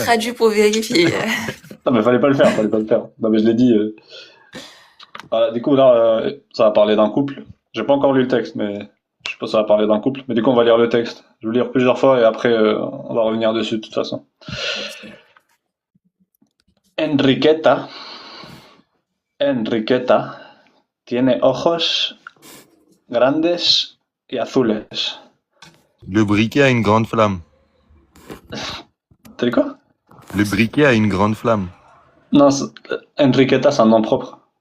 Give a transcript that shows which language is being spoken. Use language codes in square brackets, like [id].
[fr] traduit pour vérifier. Non, mais fallait pas le faire, fallait pas le faire. Non, mais je l'ai dit. Voilà, du coup, là, ça va parler d'un couple. J'ai pas encore lu le texte, mais je suppose que ça va parler d'un couple. Mais du coup, on va lire le texte. Je vais le lire plusieurs fois et après, on va revenir dessus de toute façon. [es] Enriqueta, Enriqueta tiene ojos grandes y azules. [fr] Le briquet a une grande flamme. T'as dit quoi? Le briquet a une grande flamme. Non, Enriqueta, c'est un nom propre.